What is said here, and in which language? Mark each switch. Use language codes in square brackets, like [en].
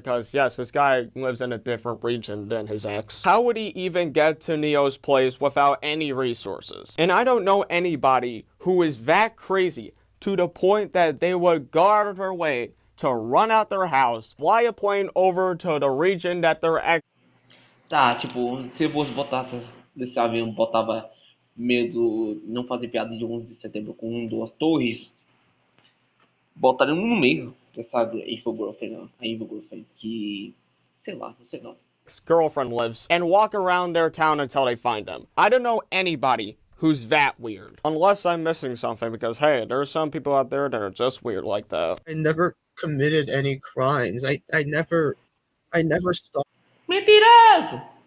[en] Because yes, this guy lives in a different region than his ex. How would he even get to Neo's place without any resources? And I don't know anybody who is that crazy to the point that they would go out of their way to run out their house, fly a plane over to the region that their ex. [pt] Tá, tipo, se eu fosse botar desse avião, botava medo, não fazer piada de 11 de setembro com duas torres, botaria um no meio dessa Evil Girlfriend, a Evil Girlfriend, que, sei lá, não sei não. [en] Girlfriend lives and walk around their town until they find them. I don't know anybody who's that weird. Unless I'm missing something, because hey, there are some people out there that are just weird like that. I never committed any crimes. I never stalked [pt] Mentiroso!